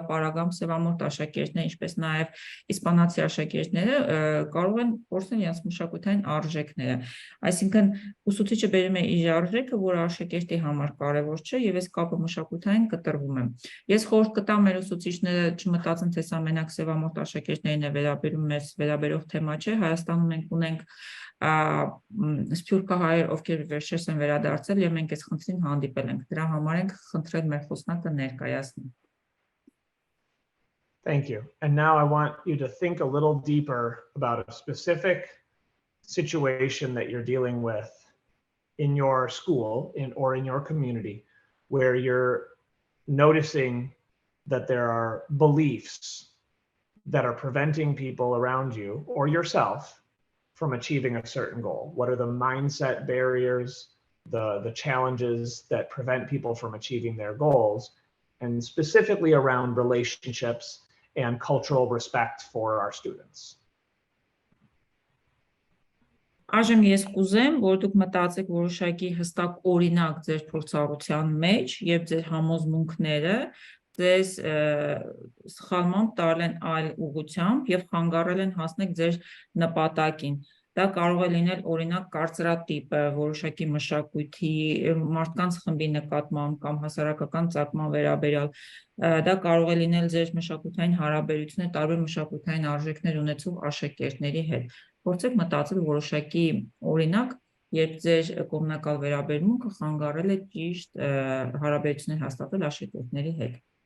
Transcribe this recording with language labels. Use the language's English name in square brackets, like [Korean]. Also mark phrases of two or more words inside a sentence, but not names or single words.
[Armenian] պարագայում սևամորթ աշակերտները, ինչպես նաև իսպանացի աշակերտները կարող են կորցնել իրենց մշակութային արժեքները։ Այսինքն ուսուցիչը բերում է իր արժեքը, որը աշակերտի համար կարևոր չէ, եւ այս կապը մշակութային կտրվում է։ Ես խորհուրդ կտամ մեր ուսուցիչները չմտածեն, թե սա մենակ սևամորթ աշակերտներին է վերաբերող թեմա չէ։ Հայաստանում մենք ունենք սփյուռքահայեր, ովքեր վերջերս են վերադարձել եւ մենք այս խնդրին հանդիպել ենք։ Դրա համար ենք խնդրել մեր խոսնակը ներկայացնել։ [English] Thank you. And now I want you to think a little deeper about a specific situation that you're dealing with in your school or in your community, where you're noticing that there are beliefs that are preventing people around you or yourself from achieving a certain goal. What are the mindset barriers, the challenges that prevent people from achieving their goals, and specifically around relationships and cultural respect for our students. [Armenian] Այժմ ես կուզեմ, որ դուք մտածեք որոշակի հստակ օրինակ ձեր փորձառության մեջ եւ ձեր համոզմունքները ձեզ սխալմամբ տարել են այլ ուղղությամբ եւ խանգարել են հասնել ձեր նպատակին։ Դա կարող է լինել օրինակ կարծրատիպը, որոշակի մշակույթի, մարդկանց խմբի նկատմամբ կամ հասարակական ծագման վերաբերյալ։ Դա կարող է լինել ձեր մշակութային հարաբերությունները տարբեր մշակութային արժեքներ ունեցող աշակերտների հետ։ Փորձեք մտածել որոշակի օրինակ, երբ ձեր կողմնակալ վերաբերմունքը խանգարել է ճիշտ հարաբերություններ հաստատել աշակերտների հետ։